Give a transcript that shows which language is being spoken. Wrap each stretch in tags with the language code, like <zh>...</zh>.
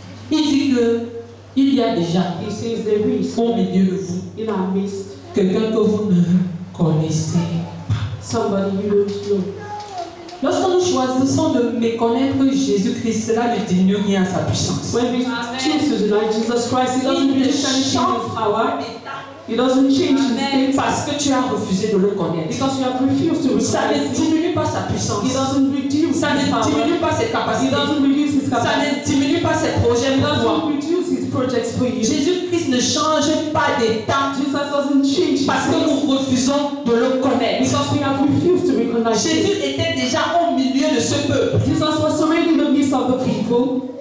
<fr>Il dit que il y a déjà.</fr> <en>He says there is.</en> <fr>Au milieu de vous,</fr> <en>in our midst,</en> <fr>quelqu'un que vous ne connaissez pas.</fr> <en>Somebody you don't know.</en> <fr>Lorsque nous choisissons de méconnaître Jésus-Christ, cela ne diminue rien à sa puissance.</fr> <en>When we choose to deny Jesus Christ, it doesn't reduce anything in his power. It doesn't change his name.</en> <fr>Parce que tu as refusé de le connaître.</fr> <en>Because you have refused to recognize.</en> <fr>Ça ne diminue pas sa puissance.</fr> <en>It doesn't reduce.</en> <fr>Ça ne diminue pas ses capacités.</fr> <en>It doesn't reduce his capacity.</en> <fr>Ça ne diminue pas ses projets pour toi.</fr> <en>It doesn't reduce his projects for you.</en> <fr>Jésus-Christ ne change pas d'état.</fr> <en>Jesus doesn't change.</en> <fr>Parce que nous refusons de le connaître.</fr> <en>Because we have refused to recognize.</en> <fr>Jésus était déjà au milieu de ce peuple.</fr> <en>Jesus was already in the midst of the people.</en>